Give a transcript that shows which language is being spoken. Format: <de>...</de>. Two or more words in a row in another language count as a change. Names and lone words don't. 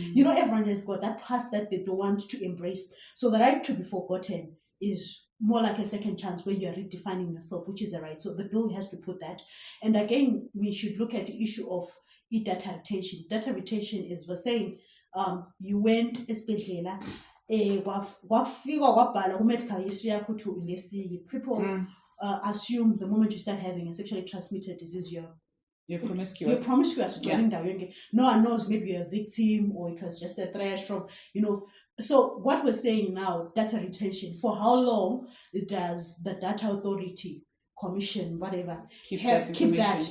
<en>Everyone has got that past that they don't want to embrace. So the right to be forgotten is more like a second chance where you are redefining yourself, which is a right. So the bill has to put that. And again, we should look at the issue of data retention. Data retention is, we're saying, you went</en> <zu>esibhedlela kwafika kwabhala ku-</zu> <en>medical history</en> <zu>yakho ukuthi ulesiye.</zu> <en>People assume the moment you start having a sexually transmitted disease, you're promiscuous. You're promiscuous. No one knows, maybe you're a victim or it was just a threat from, So what we're saying now, data retention, for how long does the data authority, commission, whatever, keep that?</en>